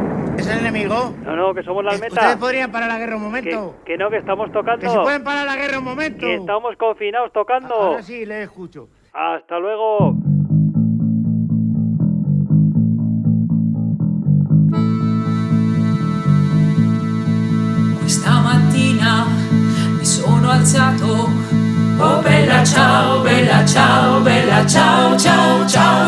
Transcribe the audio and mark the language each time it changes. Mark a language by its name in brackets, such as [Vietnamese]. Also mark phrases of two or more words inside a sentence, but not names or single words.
[Spanish] ¿Es el enemigo? No, que somos la Almeta. ¿Ustedes podrían parar la guerra un momento? Que no, que estamos tocando. ¿Que si pueden parar la guerra un momento? Que estamos confinados tocando. Ahora sí, le escucho. Hasta luego. [Italian] Questa mattina mi sono alzato. Oh bella ciao, bella ciao, bella ciao, ciao, ciao.